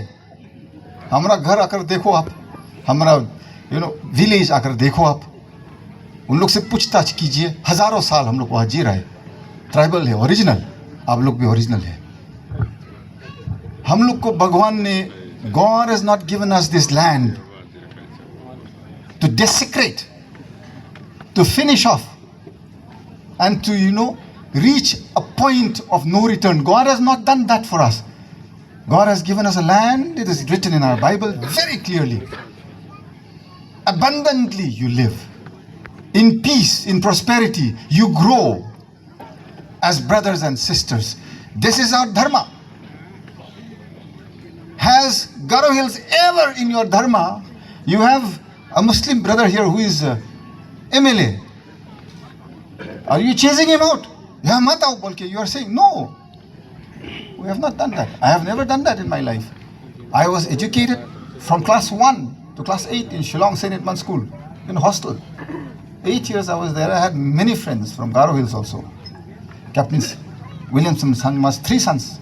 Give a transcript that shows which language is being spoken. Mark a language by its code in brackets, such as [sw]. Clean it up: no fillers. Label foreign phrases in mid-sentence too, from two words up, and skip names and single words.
[hi] हमारा घर आकर देखो आप, हमारा विलेज आकर देखो आप, उन लोग से पूछताछ कीजिए. हजारों साल हम लोग वहाँ जी रहे. ट्राइबल है, ओरिजिनल. आप लोग भी ओरिजिनल है. हम लोग को भगवान ने, [en] God has not given us this land to desecrate, to finish off, and to reach a point of no return. God has not done that for us. God has given us a land. It is written in our Bible very clearly. Abundantly you live. In peace, in prosperity, you grow as brothers and sisters. This is our dharma. Has Garo Hills ever in your dharma, you have a Muslim brother here who is MLA. Are you chasing him out? [hi] या मत आओ बोलके, [en] you are saying no. We have not done that. I have never done that in my life. I was educated from class 1 to class 8 in Shillong St. Edmund School, in a hostel. 8 years I was there. I had many friends from Garo Hills also. Captain Williamson, Sangma's 3 sons.